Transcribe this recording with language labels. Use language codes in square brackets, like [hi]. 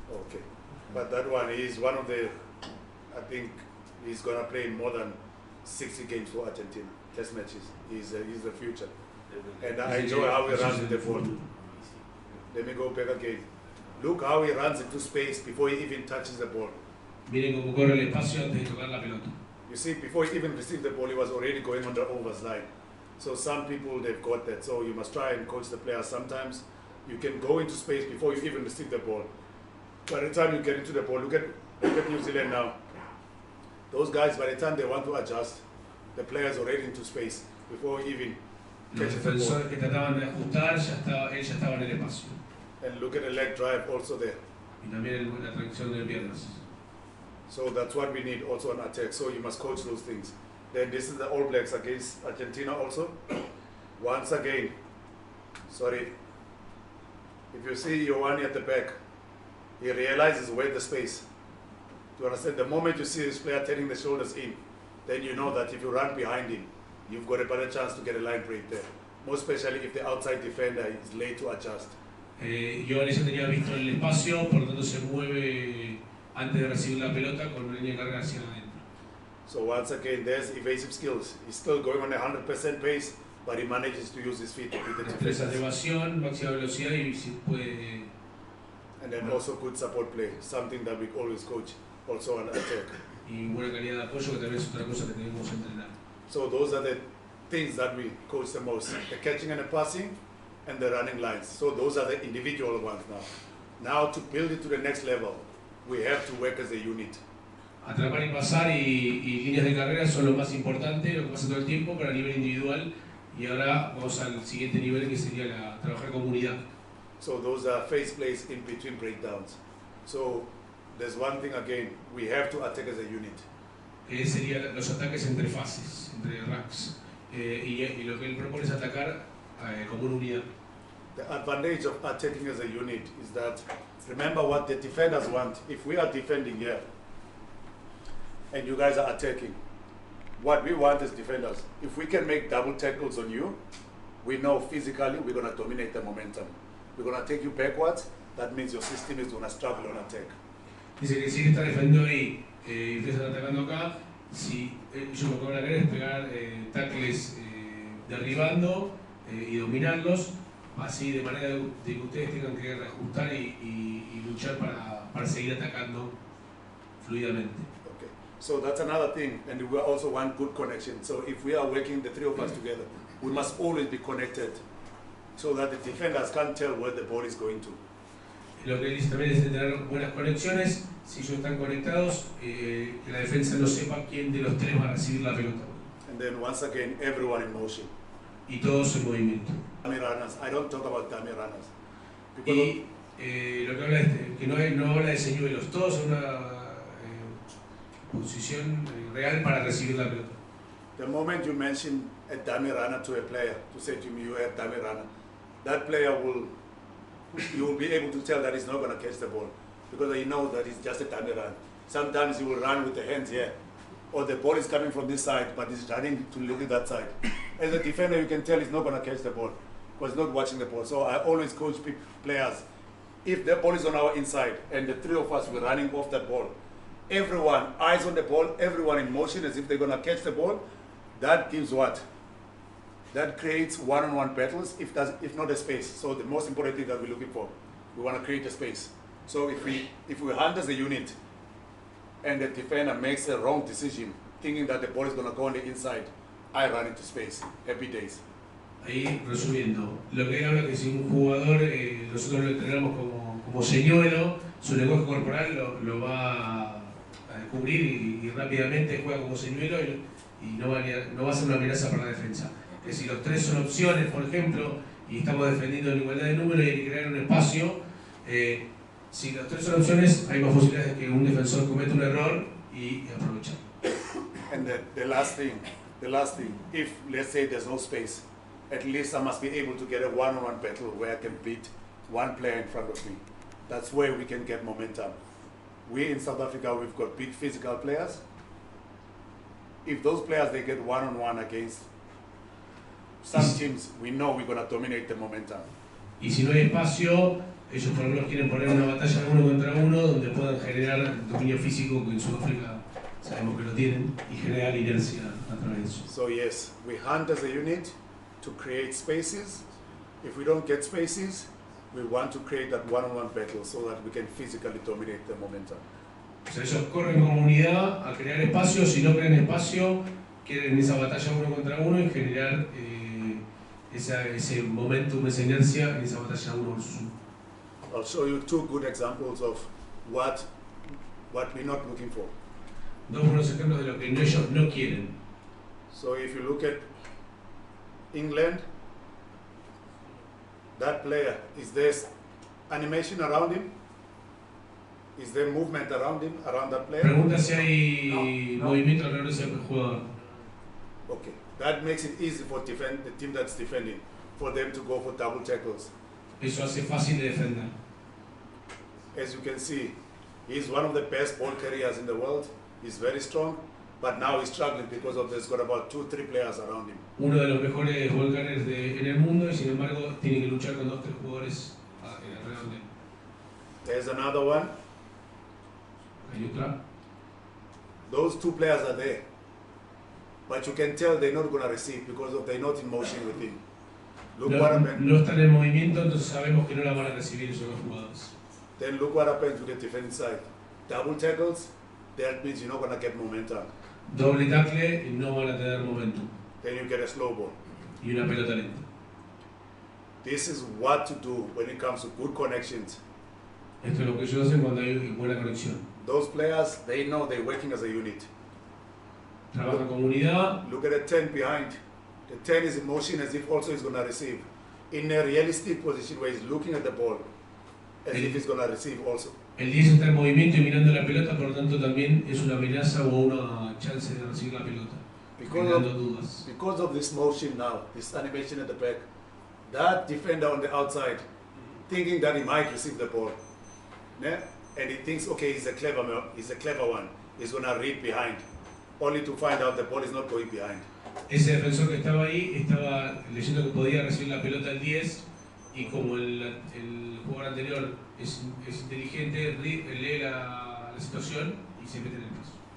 [en] Okay, but that one is one of the I think he's going to play more than 60 games for Argentina, test matches. He's the future. And I enjoy how he runs with the ball. Let me go back again. Look how he runs into space before he even touches the ball. [es] Miren cómo corre el espacio antes de tocar la pelota. [en] You see, before he even received the ball, he was already going on the overs line. So some people, they've got that. So you must try and coach the players. Sometimes you can go into space before you even receive the ball. By the time you get into the ball, look at New Zealand now. Those guys, by the time they want to adjust, the player's already into space before he even [es] Los [en] catches the ball. [es] defensores que trataban de ajustar, él ya estaba en el espacio. [en] And look at the leg drive also there. [es] Y también la tracción de piernas. [en] So that's what we need also on attack. So you must coach those things. Then this is the All Blacks against Argentina also. Once again, sorry, if you see Giovanni at the back, he realizes where the space. Do you understand? The moment you see this player turning the shoulders in, then you know that if you run behind him, you've got a better chance to get a line break there. Most especially if the outside defender is late to adjust. [es] Giovanni ya tenía visto el espacio, por lo tanto se mueve antes de recibir la pelota con una línea de carga hacia adentro. [en] So once again, there's evasive skills. He's still going on a 100% pace, but he manages to use his feet to beat the [es] Destrezas de [en] defenders. [es] evasión, máxima velocidad y si puede. [en] And then also good support play, something that we always coach also on attack. [es] Y buena calidad de apoyo, que también es otra cosa que debemos entrenar. [en] So those are the things that we coach the most, the catching and the passing and the running lines. So those are the individual ones now. Now to build it to the next level, we have to work as a unit. [es] Atrapar y pasar y líneas de carrera son lo más importante, lo que pasa todo el tiempo, pero a nivel individual. Y ahora vamos al siguiente nivel, que sería trabajar con comunidad. [en] So those are phase plays in between breakdowns. So there's one thing again, we have to attack as a unit. [es] Que serían los ataques entre fases, entre racks. Y lo que él propone es atacar como una unidad. [en] The advantage of attacking as a unit is that, remember what the defenders want. If we are defending here, and you guys are attacking, what we want as defenders, if we can make double tackles on you, we know physically we're going to dominate the momentum. We're going to take you backwards, that means your system is going to struggle on attack. [es] Dice que si él está defendiendo ahí y ustedes están atacando acá, si ellos lo que van a querer es pegar tackles derribando y dominarlos, así de manera de que ustedes tengan que reajustar y luchar para seguir atacando fluidamente. [en] Okay, so that's another thing, and we also want good connection. So if we are working, the three of us together, we must always be connected so that the defenders can't tell where the ball is going to. [es] Lo que dice también es tener buenas conexiones. Si ellos están conectados, que la defensa no sepa quién de los tres va a recibir la pelota. [en] And then once again, everyone in motion. [es] Y todos en movimiento. [en] Dummy runners, I don't talk about dummy runners. [es] Y lo que habla es que no habla de señuelos, todos en una posición real para recibir la pelota. [en] The moment you mention a dummy runner to a player, to say to me, you are a dummy runner, that player you will be able to tell that he's not going to catch the ball because he knows that it's just a dummy run. Sometimes he will run with the hands here, or the ball is coming from this side, but he's running to look at that side. As a defender, you can tell he's not going to catch the ball because he's not watching the ball. So I always coach players, if the ball is on our inside and the three of us were running off that ball, everyone, eyes on the ball, everyone in motion as if they're going to catch the ball, that gives what? That creates one-on-one battles, if not a space. So the most important thing that we're looking for, we want to create a space. So if we hunt as a unit and the defender makes a wrong decision, thinking that the ball is going to go on the inside, I run into space. Happy days. [es] Ahí, resumiendo, lo que habla que si un jugador, nosotros lo entrenamos como señuelo, su lenguaje corporal lo va a descubrir y rápidamente juega como señuelo y no va a ser una amenaza para la defensa. Que si los tres son opciones, por ejemplo, y estamos defendiendo en igualdad de número y hay que crear un espacio, si los tres son opciones, hay más posibilidades de que un defensor cometa un error y aprovechar. [en] And the last thing, if let's say there's no space, at least I must be able to get a one-on-one battle where I can beat one player in front of me. That's where we can get momentum. We in South Africa, we've got big physical players. If those players, they get one-on-one against some teams, we know we're going to dominate the momentum. [es] Y si no hay espacio, ellos por lo menos quieren poner una batalla uno contra uno donde puedan generar dominio físico, que en Sudáfrica sabemos que lo tienen, y generar inercia a través de eso. [en] So yes, we hunt as a unit to create spaces. If we don't get spaces, we want to create that one-on-one battle so that we can physically dominate the momentum. [es] O sea, ellos corren como unidad a crear espacio. Si no crean espacio, quieren esa batalla uno contra uno y generar ese momentum, esa inercia en esa batalla uno versus uno. [en] I'll show you two good examples of what we're not looking for. [es] Dos buenos ejemplos de lo que ellos no quieren. [en] So if you look at England, that player, is there animation around him? Is there movement around him, around that player? [es] Pregunta si hay movimiento alrededor de ese jugador. [en] Okay, that makes it easy for the team that's defending, for them to go for double tackles. [es] Eso hace fácil de defender. [en] As you can see, he's one of the best ball carriers in the world. He's very strong, but now he's struggling because of there's got about 2-3 players around him. [es] Uno de los mejores ball carriers en el mundo, y sin embargo tiene que luchar con 2 o 3 jugadores alrededor de él. [en] There's another one. [es] Hay otra. [en] Those 2 players are there, but you can tell they're not going to receive because they're not in motion with him. Look what happened. [es] No están en movimiento, entonces sabemos que no la van a recibir esos 2 jugadores. [en] Then look what happens to the defensive side. Double tackles, that means you're not going to get momentum. [es] Doble tackle y no van a tener momentum. [en] Then you get a slow ball. [es] Y una pelota lenta. [en] This is what to do when it comes to good connections. [es] Esto es lo que ellos hacen cuando hay buena conexión. [en] Those players, they know they're working as a unit. [es] Trabajan como unidad. [en] Look at the 10 behind. The 10 is in motion as if also he's going to receive. In a realistic position where he's looking at the ball as if he's going to receive also. [es] El 10 está en movimiento y mirando la pelota, por lo tanto también es una amenaza o una chance de recibir la pelota. Generando dudas. [en] Because of this motion now, this animation at the back, that defender on the outside, thinking that he might receive the ball, yeah? And he thinks, okay, he's a clever one, he's going to read behind, only to find out the ball is not going behind. [es] Ese defensor que estaba ahí estaba leyendo que podía recibir la pelota al 10 y como el jugador anterior es inteligente, lee la situación y se mete en el paso.